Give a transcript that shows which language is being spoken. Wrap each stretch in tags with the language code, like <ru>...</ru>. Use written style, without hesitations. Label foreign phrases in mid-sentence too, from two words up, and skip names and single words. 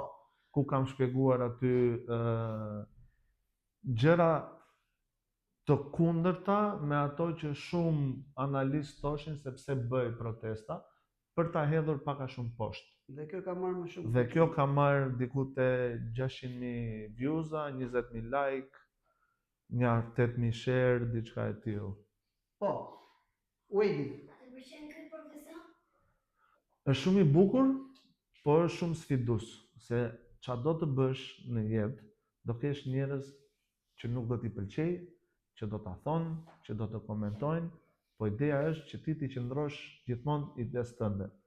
<sq>Ku kam shpjeguar aty gjëra të kundërta me ato që shumë analistë thoshin se pse bëj protesta, për ta hedhur pak a shumë poshtë. Dhe kjo ka marrë më shumë. Dhe kjo ka marrë diku te 600.000 views-a, 20.000 like, një 8.000 share, diçka e tillë. Po. Uedi. Të pëlqen këtë protesta? Është shumë I bukur, por është shumë sfidues, se çfarë do të bësh në jetë, do kesh njerëz që nuk do t'i pëlqej, që do ta thonë, që do të komentojnë, po ideja është që ti t'i qëndrosh gjithmonë ides tënde.</sq>